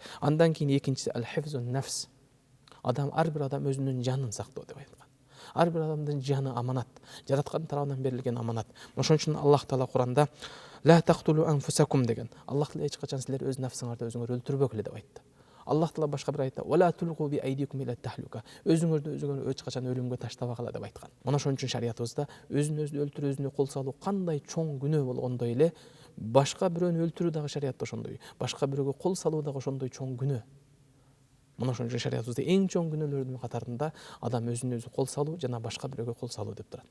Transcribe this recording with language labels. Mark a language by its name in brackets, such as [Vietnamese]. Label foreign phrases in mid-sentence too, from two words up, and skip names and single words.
[Kyrgyz] Андан кийин экинчиси [Arabic] الحفظ النفس. [Kyrgyz] Ар бир адам өзүнүн жанын сактоо деп айткан. Ар бир адамдын жаны аманат, жараткан тарабынан берилген аманат. Ошон үчүн Аллах таала Куранда [Arabic] لا تقتلوا أنفسكم [Kyrgyz] деген. Аллах таала эч качан силер өз нафсыңарды өзүңөр өлтүрбөгүлө деп айтты. Аллах таала башка бир аятта [Arabic] ولا تلقوا بأيديكم إلى التهلكة. [Kyrgyz] Өзүңөрдү өзүңөр эч качан өлүмгө таштабагыла деп айткан. Мына ошон үчүн шариятыбызда өзүн өзү өлтүрүү, өзүнө кол салуу кандай чоң күнөө болгондой эле башка бирөөнү өлтүрүү дагы шариятта ошондой, башка бирөөгө кол салуу дагы ошондой чоң күнөө. Мына ошон үчүн шариятыбызда эң чоң күнөөлөрдүн катарында адам өзүн өзү кол салуу жана башка бирөөгө кол салуу деп турат.